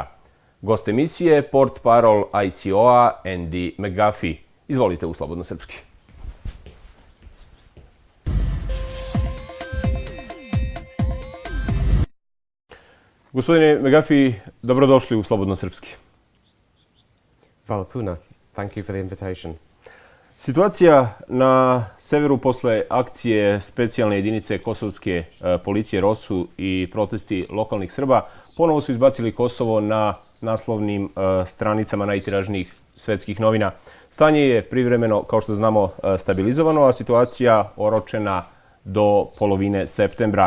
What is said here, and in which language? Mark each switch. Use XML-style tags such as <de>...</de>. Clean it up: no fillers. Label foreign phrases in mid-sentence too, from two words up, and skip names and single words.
<sr>Gost emisije, portparol ICO-a Endi Megafi. Izvolite u Slobodno Srpski. Gospodine Megafi, dobrodošli u Slobodno Srpski. Hvala puno.</sr> <en>Thank you for the invitation.</en> <sr>Situacija na severu posle akcije specijalne jedinice kosovske policije ROSU i protesti lokalnih Srba ponovo su izbacili Kosovo na naslovnim stranicama najtiražnijih svetskih novina. Stanje je privremeno, kao što znamo, stabilizovano, a situacija oročena do polovine septembra.</sr>